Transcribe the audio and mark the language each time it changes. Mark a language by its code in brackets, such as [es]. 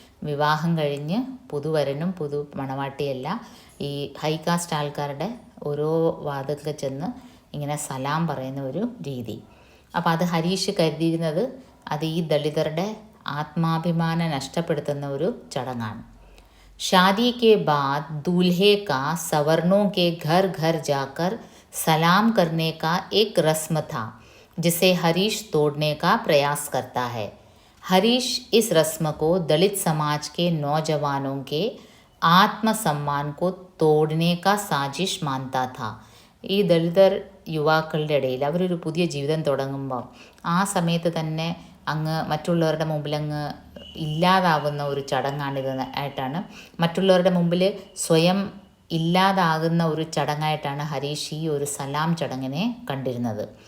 [ml] വിവാഹം കഴിഞ്ഞ് പുതുവരനും പുതു മണവാട്ടിയല്ല, ഈ ഹൈകാസ്റ്റ് ആൾക്കാരുടെ ഓരോ വാതിൽക്ക് ചെന്ന് ഇങ്ങനെ സലാം പറയുന്ന ഒരു രീതി. അപ്പോൾ അത് ഹരീഷ് കരുതിയിരുന്നത് അത് ഈ ദളിതരുടെ ആത്മാഭിമാനം നഷ്ടപ്പെടുത്തുന്ന ഒരു ചടങ്ങാണ്. [hi] ഷാദി കെ ബാദ് ദൂल्हे का सवर्णों के घर घर जाकर सलाम करने का एक रस्म था जिसे हरीश तोड़ने का प्रयास करता है. हरीश इस रस्म को दलित समाज के नौजवानों के आत्मसम्मान को तोड़ने का साजिश मानता था. [ml] ഈ ദളിതർ യുവാക്കളുടെ ഇടയിൽ അവരൊരു പുതിയ ജീവിതം തുടങ്ങുമ്പോൾ ആ സമയത്ത് തന്നെ അങ്ങ് മറ്റുള്ളവരുടെ മുമ്പിൽ അങ്ങ് ഇല്ലാതാവുന്ന ഒരു ചടങ്ങാണിത് ആയിട്ടാണ്, മറ്റുള്ളവരുടെ മുമ്പിൽ സ്വയം ഇല്ലാതാകുന്ന ഒരു ചടങ്ങായിട്ടാണ് ഹരീഷ് ഈ ഒരു സലാം ചടങ്ങിനെ കണ്ടിരുന്നത്.